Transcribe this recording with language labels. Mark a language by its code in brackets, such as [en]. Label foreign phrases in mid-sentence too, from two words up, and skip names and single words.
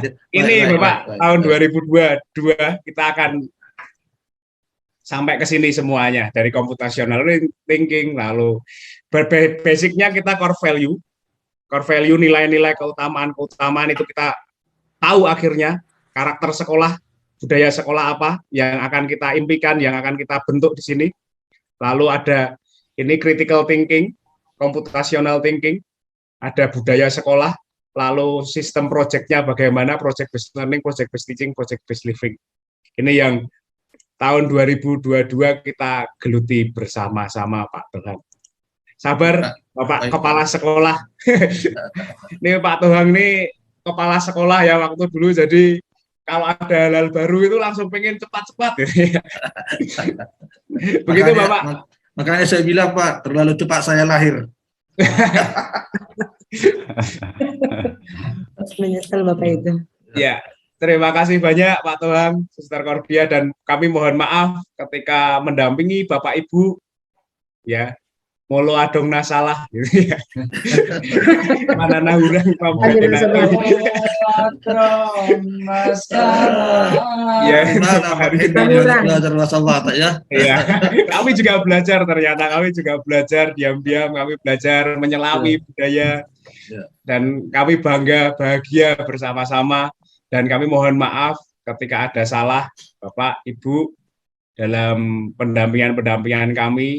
[id] Ya, ini Bapak, tahun 2022 kita akan sampai ke sini semuanya, dari [en] computational thinking, [id] lalu basicnya kita [en] core value, [id] nilai-nilai keutamaan itu kita tahu akhirnya, karakter sekolah, budaya sekolah apa yang akan kita impikan, yang akan kita bentuk di sini. Lalu ada ini [en] critical thinking, computational thinking, [id] ada budaya sekolah, lalu sistem project-nya bagaimana, [en] project based learning, project based teaching, project based living. [id] Ini yang tahun 2022 kita geluti bersama-sama Pak Tohang. Sabar Bapak kepala sekolah. Ini Pak Tohang ini kepala sekolah ya waktu dulu, jadi kalau ada hal-hal baru itu langsung pengen cepat-cepat. Begitu Bapak. Makanya saya bilang Pak, terlalu cepat saya lahir. Menyesal Bapak itu. Ya, terima kasih banyak Pak Tohang, Suster Kordia, dan kami mohon maaf ketika mendampingi Bapak Ibu, ya, [bbc] molo adong nasalah, [id] gitu ya. [bbc] Mana nahurang ya, [id] belajar bahasa Batak ya. Iya, kami juga belajar ternyata, kami juga belajar diam-diam, kami belajar menyelami budaya, dan kami bangga, bahagia bersama-sama, dan kami mohon maaf ketika ada salah Bapak, Ibu, dalam pendampingan kami.